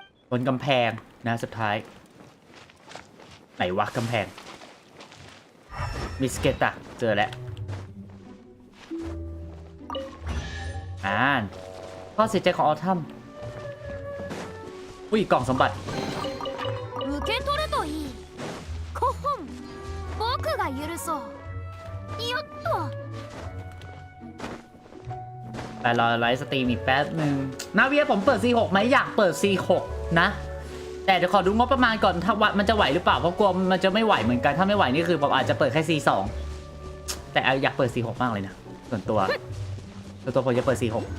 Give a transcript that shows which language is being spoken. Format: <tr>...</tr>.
<th>บนกำแพงนะสุดท้ายไหนวะกำแพงมิสเกตะเจอแล้วข้อเสียใจของออทัมอุ้ยกล่องสมบัติ</th> <ja>受け取るといいコホン僕が許そうよっと</ja> <th>แต่รอไลฟ์สตรีมอีกแป๊บหนึ่งนาเวียผมเปิด C6 ไหมอยากเปิด C6 นะแต่เดี๋ยวขอดูงบประมาณก่อนถ้าวัดมันจะไหวหรือเปล่าเพราะกลัวมันจะไม่ไหวเหมือนกันถ้าไม่ไหวนี่คือผมอาจจะเปิดแค่ C2 แต่อยากเปิด C6 มากเลยนะส่วนตัวผมจะเปิด C6</th>